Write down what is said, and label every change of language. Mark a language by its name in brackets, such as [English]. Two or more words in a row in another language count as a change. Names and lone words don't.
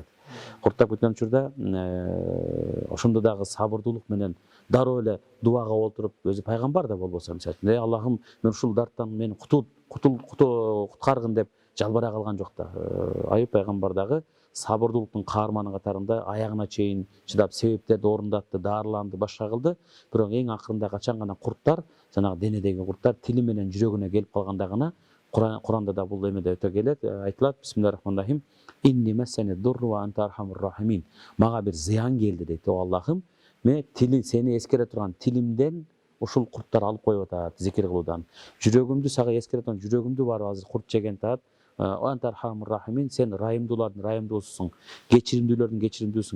[Kyrgyz] Курттап кеткен учурда ошондо дагы сабырдуулук менен дароо эле дубага отуруп, өзү пайгамбар да болбосо, мисалы үчүн, Аллахым, мен ушул дарттан мени куткаргын деп жалбарай калган жок да. Аюб пайгамбар дагы сабырдуулуктун каарманы катарында аягына чейин чыдап, себептерди орундатты, даарыланды, башка кылды. Бирок эң акырында качан гана курттар, жанагы денедеги курттар тили менен жүрөгүнө келип калганда гана, Куранда да бул эмеде өтө келет, айтылат, [Arabic] بسم الله الرحمن الرحيم إني مسني الضر وأنت أرحم الراحمين. [Kyrgyz] Мага бир зыян келди дейт, о Аллахым, мен сени эскере турган тилимден ушул курттар алып коюп атат, зикир кылуудан. Жүрөгүмдү сага эскере турган жүрөгүмдү барып азыр курт жеген атат. [Arabic] أنت أرحم الراحمين, [Kyrgyz] сен райымдуулардын райымдуусуң, кечиримдүүлөрдүн кечиримдүүсүң.